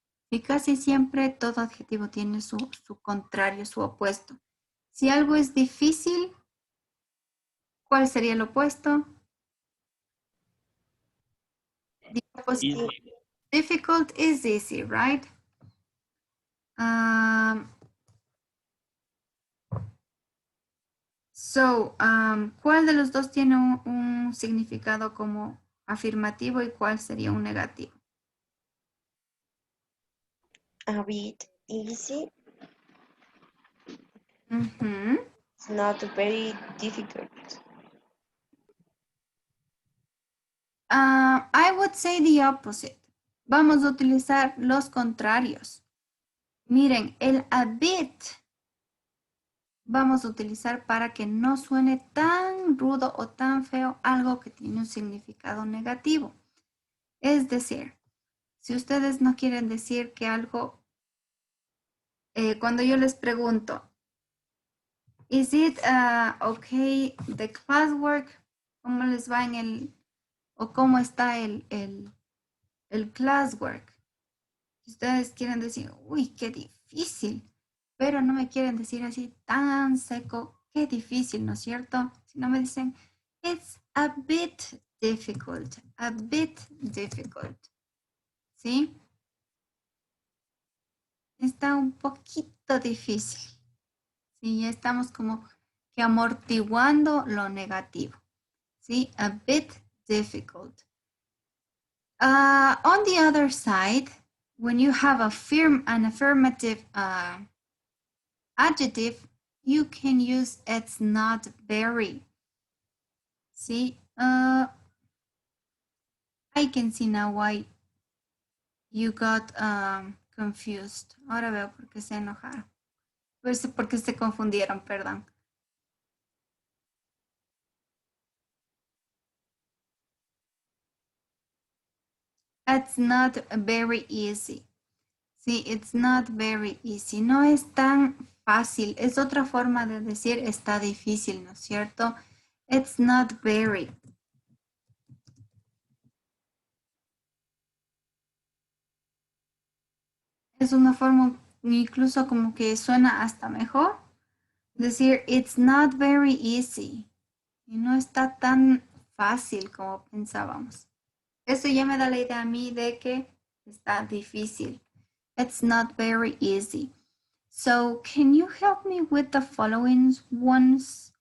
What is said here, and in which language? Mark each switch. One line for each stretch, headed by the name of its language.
Spanish: Y casi siempre todo adjetivo tiene su contrario, su opuesto. Si algo es difícil, ¿cuál sería el opuesto?
English: The opposite. Difficult is easy, right?
Spanish: So, ¿cuál de los dos tiene un significado como afirmativo y cuál sería un negativo?
English: A bit easy. It's not very difficult. I would say the opposite.
Spanish: Vamos a utilizar los contrarios. Miren, el
English: a bit
Spanish: vamos a utilizar para que no suene tan rudo o tan feo algo que tiene un significado negativo. Es decir, si ustedes no quieren decir que algo, cuando yo les pregunto,
English: is it okay the classwork?
Spanish: ¿Cómo les va en el, o cómo está el classwork? Si ustedes quieren decir, uy, qué difícil, pero no me quieren decir así tan seco, qué difícil, ¿no es cierto? Si no me dicen,
English: it's a bit difficult, a bit difficult.
Spanish: ¿Sí? Está un poquito difícil. Sí, ya estamos como que amortiguando lo negativo. ¿Sí?
English: A bit difficult. On the other side, when you have an affirmative adjective, you can use it's not very. See, I can see now why you got confused.
Spanish: Ahora veo por qué se enojaron. Pues porque se confundieron, perdón.
English: It's not very easy.
Spanish: Sí,
English: it's not very easy.
Spanish: No es tan fácil. Es otra forma de decir está difícil, ¿no es cierto?
English: It's not very.
Spanish: Es una forma incluso como que suena hasta mejor. Decir
English: it's not very easy.
Spanish: Y no está tan fácil como pensábamos. Eso ya me da la idea a mí de que está difícil.
English: It's not very easy. So, can you help me with the following ones?